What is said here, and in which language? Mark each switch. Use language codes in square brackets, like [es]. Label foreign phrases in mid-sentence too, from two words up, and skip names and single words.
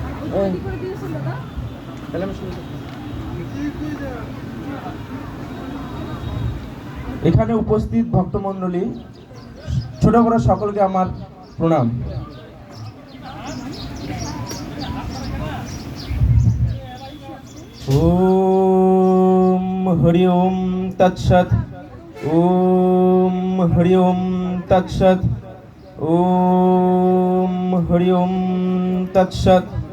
[bn] এখানে উপস্থিত ভক্তমণ্ডলী, ছোট বড় সকলকে আমার প্রণাম। [sa] ওম হরি ওম তৎসৎ। ওম হরি ওম তৎসৎ। ওম হরি ওম তৎসৎ।